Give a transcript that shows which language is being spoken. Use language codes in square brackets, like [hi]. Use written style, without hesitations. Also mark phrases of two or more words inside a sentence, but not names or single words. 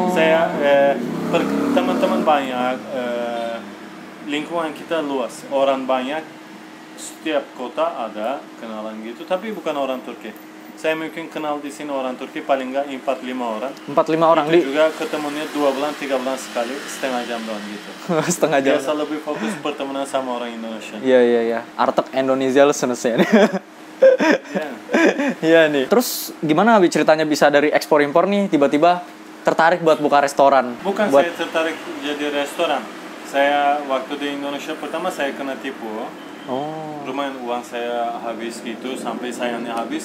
[id] Saya teman-teman banyak, lingkungan kita luas, orang banyak, setiap kota ada kenalan gitu, tapi bukan orang Turki. Saya mungkin kenal di sini orang Turki paling nggak 4-5 orang. 4-5 orang itu juga ketemunya 2 bulan 3 bulan sekali, setengah jam doang gitu. Setengah jam. Biasa lebih fokus pertemanan sama orang Indonesia. Iya. [tr] Artık Endonezyalı sen. [id] Iya nih. Terus gimana Abi ceritanya bisa dari ekspor impor nih tiba-tiba tertarik buat buka restoran? Bukan saya tertarik jadi restoran. Saya waktu di Indonesia pertama saya kena tipu. Lumayan uang saya habis gitu sampai sayangnya habis.